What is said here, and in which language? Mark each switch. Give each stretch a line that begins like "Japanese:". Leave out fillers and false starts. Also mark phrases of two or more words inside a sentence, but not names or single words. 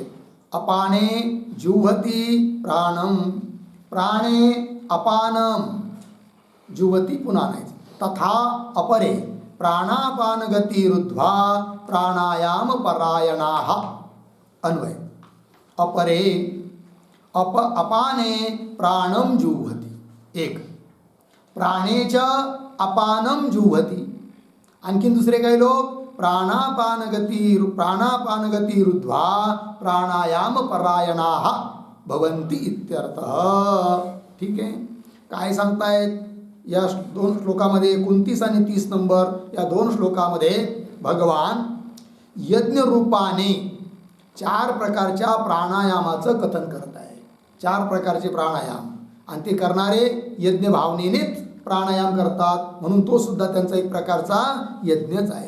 Sanskrit: अपाने जुह्वति प्राणं प्राणे अपानं जुह्वति
Marathi: पुन्हा नाही
Sanskrit: तथा अपरे प्राणापान गतिरुद्ध्वा प्राणायाम परायणाः. अन्वय अपरे अपाने प्राणं जुह्वति. एक प्राणेच अपानं जुह्वति.
Marathi: आणखीन दुसरे काही लोक
Sanskrit: प्राणापान गतिरुद्ध्वा प्राणायाम परायणाः भवन्ति इत्यर्थः.
Marathi: ठीक आहे, काय सांगतायत या दोन श्लोकामध्ये 29 आणि 30 नंबर या दोन श्लोकामध्ये भगवान यज्ञ रूपाने 4 प्रकारच्या प्राणायामाचं कथन करत आहे. 4 प्रकारचे प्राणायाम, आणि ते करणारे यज्ञ भावनेनेच प्राणायाम करतात, म्हणून तो सुद्धा त्यांचा एक प्रकारचा यज्ञच आहे.